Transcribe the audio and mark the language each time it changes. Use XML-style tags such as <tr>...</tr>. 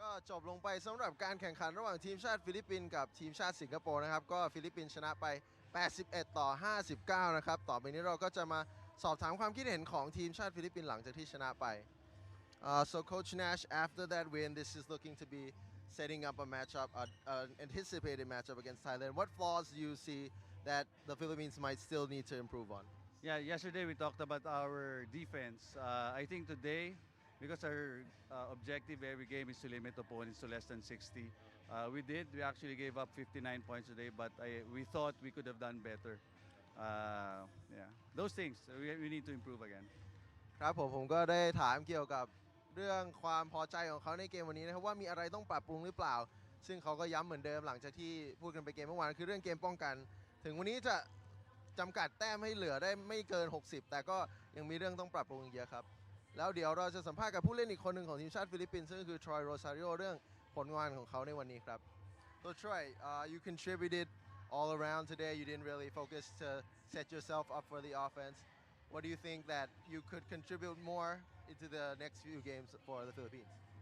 <th>จบลงไปสำหรับการแข่งขันระหว่างทีมชาติฟิลิปปินส์กับทีมชาติสิงคโปร์นะครับก็ฟิลิปปินส์ชนะไป81-59นะครับต่อไปนี้เราก็จะมาสอบถามความคิดเห็นของทีมชาติฟิลิปปินส์หลังจากที่ชนะไป</th> <en>so Coach Nash after that win this is looking to be setting up a matchup an anticipated matchup against Thailand what flaws do you see that the Philippines might still need to improve on Yeah, yesterday we talked about our defense. I think today, because our objective every game is to limit opponents to less than 60, we did. We actually gave up 59 points today, but we thought we could have done better. Yeah, those things we need to improve again.</en> <th>ครับผมก็ได้ถามเกี่ยวกับเรื่องความพอใจของเขาในเกมวันนี้นะครับว่ามีอะไรต้องปรับปรุงหรือเปล่าซึ่งเขาก็ย้ำเหมือนเดิมหลังจากที่พูดกันไปเกมเมื่อวานคือเรื่องเกมป้องกันถึงวันนี้จะ จำกัดแต้มให้เหลือได้ไม่เกิน60แต่ก็ยังมีเรื่องต้องปรับปรุงเยอะครับแล้วเดี๋ยวเราจะสัมภาษณ์กับผู้เล่นอีกคนหนึ่งของทีมชาติฟิลิปปินส์ซึ่งก็คือทรอยโรซาริโอเรื่องผลงานของเขาในวันนี้ครับ</th> <en>So Troy you contributed all around today you didn't really focus to set yourself up for the offense what do you think that you could contribute more into the next few games for the Philippines</en>